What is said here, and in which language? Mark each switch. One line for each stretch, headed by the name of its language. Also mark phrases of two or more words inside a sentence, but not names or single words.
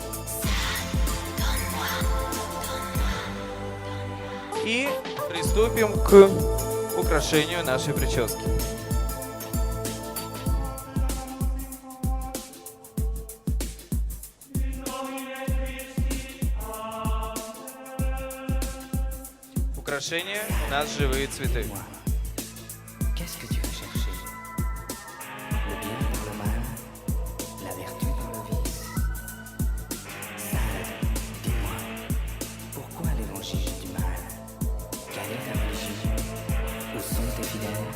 Russian: И приступим к украшению нашей прически. Украшение у нас живые цветы.
French: Qu'est-ce que tu veux chercher? Le bien dans le mal, la vertu dans le vice. Sade, dis-moi, pourquoi l'évangile du mal? Quelle est ta religion? Où sont tes fidèles?